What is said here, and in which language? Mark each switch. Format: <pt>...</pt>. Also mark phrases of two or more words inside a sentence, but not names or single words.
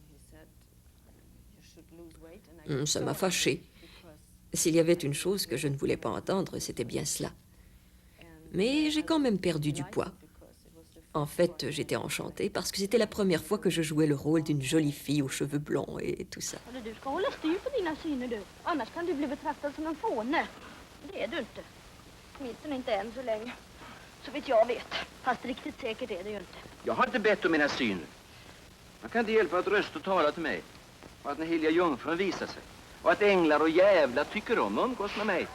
<fr>Ça m'a fâchée. S'il y avait une chose que je ne voulais pas entendre, c'était bien cela. Mais j'ai quand même perdu du poids. En fait, j'étais enchantée parce que c'était la première fois que je jouais le rôle d'une jolie fille aux cheveux blonds et tout ça.</fr> <sv>Du ska hålla styr på dina syner du. Annars kan du bli betraktad som en fåne. Det är du inte. Åtminstone inte än så länge. Så vitt jag vet. Fast riktigt säkert är det ju inte. Jag har inte bett om mina syner. Man kan inte hjälpa att röst och tala till mig. Och att den heliga jungfrun visar sig. Och att änglar och jävlar tycker om att umgås med mig.</sv>